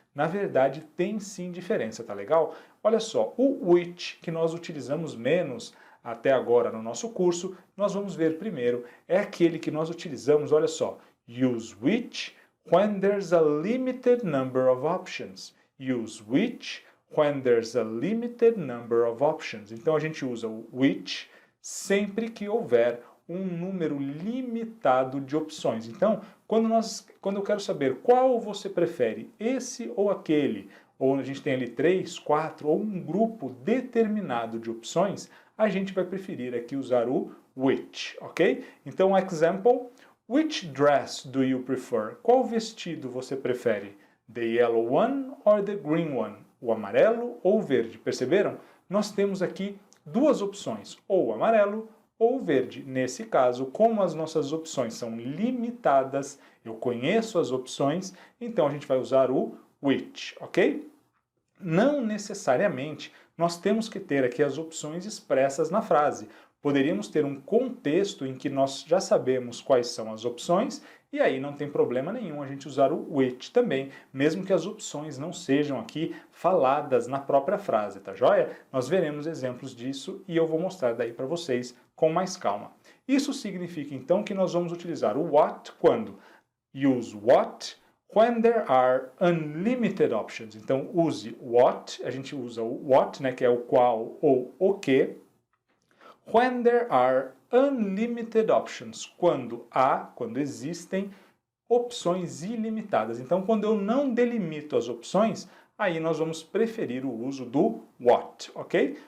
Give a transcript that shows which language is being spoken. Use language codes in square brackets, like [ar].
[pt] Na verdade, tem sim diferença, tá legal? Olha só, o which, que nós utilizamos menos até agora no nosso curso, nós vamos ver primeiro, é aquele que nós utilizamos, olha só, [en] use which when there's a limited number of options. Use which when there's a limited number of options. [pt] Então a gente usa o which sempre que houver um número limitado de opções. Então, quando eu quero saber qual você prefere, esse ou aquele, ou a gente tem ali 3, 4 ou um grupo determinado de opções, a gente vai preferir aqui usar o which, ok? Então, [en] example, which dress do you prefer? [pt] Qual vestido você prefere? [en] The yellow one or the green one? [pt] O amarelo ou o verde? Perceberam? Nós temos aqui duas opções, ou o amarelo ou o verde. Nesse caso, como as nossas opções são limitadas, eu conheço as opções, então a gente vai usar o which, ok? Não necessariamente nós temos que ter aqui as opções expressas na frase. Poderíamos ter um contexto em que nós já sabemos quais são as opções e aí não tem problema nenhum a gente usar o which também, mesmo que as opções não sejam aqui faladas na própria frase, tá joia? Nós veremos exemplos disso e eu vou mostrar daí para vocês com mais calma. Isso significa então que nós vamos utilizar o what quando? [en] Use what when there are unlimited options. [pt] Então use what, a gente usa o what, né, que é o qual ou o que. [en] When there are unlimited options, [pt] quando existem opções ilimitadas. Então, quando eu não delimito as opções, aí nós vamos preferir o uso do what, ok?